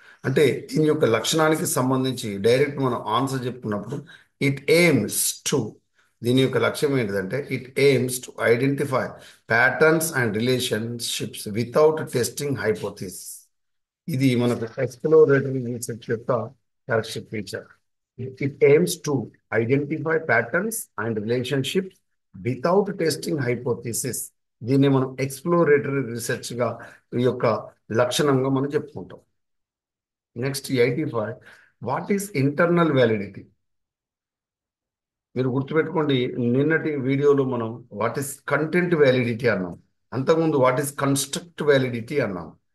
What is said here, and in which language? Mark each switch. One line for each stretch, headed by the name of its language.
Telugu: అంటే దీని యొక్క లక్షణానికి సంబంధించి డైరెక్ట్ మనం ఆన్సర్ చెప్పుకున్నప్పుడు
English: it aims to,
Telugu: దీని యొక్క లక్ష్యం ఏంటిదంటే
English: It aims to identify patterns and relationships without testing hypothesis.
Telugu: ఇది మనకు ఎక్స్ప్లోరేటరీ రీసెర్చ్ యొక్క characteristic feature.
English: It aims to identify patterns and relationships without testing hypothesis.
Telugu: దీన్ని మనం ఎక్స్ప్లోరేటరీ రీసెర్చ్గా ఈ యొక్క లక్షణంగా మనం చెప్పుకుంటాం.
English: Next 85, what is internal validity.
Telugu: మీరు గుర్తుపెట్టుకోండి, నిన్నటి వీడియోలో మనం
English: what is content validity
Telugu: అన్నాం, అంతకుముందు
English: what is construct validity
Telugu: అన్నాం.